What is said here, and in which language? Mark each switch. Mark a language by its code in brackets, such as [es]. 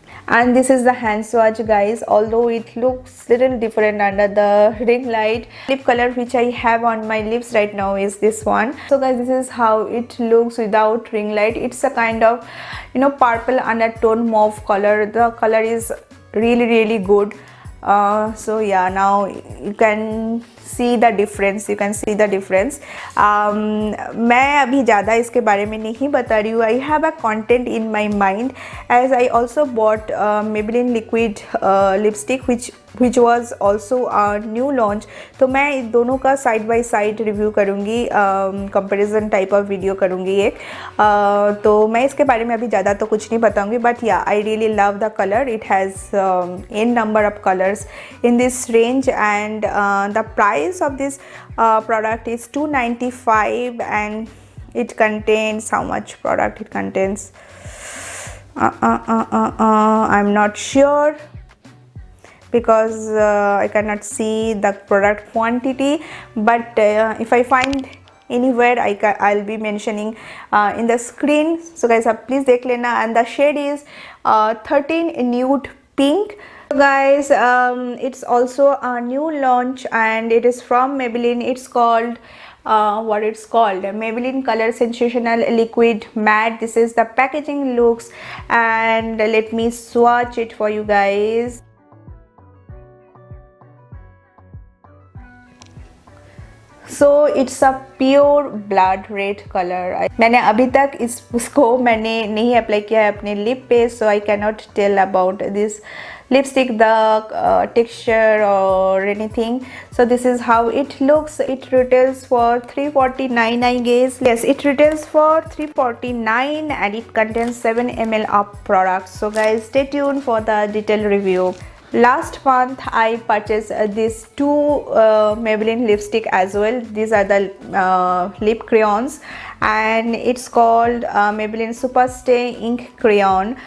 [en] And this is the hand swatch, guys. Although it looks little different under the ring light, lip color which I have on my lips right now is this one. So guys, this is how it looks without ring light. It's a kind of, you know, purple undertone mauve color. The color is really good. So yeah, now you can see the difference. [hi] मैं अभी ज़्यादा इसके बारे में नहीं बता रही हूँ. [en] I have a content in my mind as I also bought Maybelline liquid lipstick which was also a new launch. [hi] तो मैं इन दोनों का साइड बाय साइड रिव्यू करूँगी, कंपैरिजन टाइप ऑफ वीडियो करूँगी एक. तो मैं इसके बारे में अभी ज़्यादा तो कुछ नहीं बताऊँगी, [en] But yeah I really love the colour. It has n number of colors in this range and the price of this product is 295 and it contains how much product it contains. I'm not sure because I cannot see the product quantity, but if I find anywhere I'll be mentioning in the screen. So guys, please [hi] देख लेना. [en] And the shade is 13 nude pink. So guys, it's also a new launch and it is from Maybelline. It's called what it's called, Maybelline Color Sensational Liquid Matte. This is the packaging looks, and let me swatch it for you guys. So it's a pure blood red color. [hi] मैंने अभी तक इसको मैंने नहीं apply किया है अपने lip पे, [en] so I cannot tell about this lipstick, the texture or anything. So this is how it looks. It retails for 349, I guess. Yes, it retails for 349 and it contains 7 ml of product. So guys, stay tuned for the detailed review. Last month I purchased these two Maybelline lipstick as well. These are the lip crayons and it's called Maybelline Superstay Ink Crayon.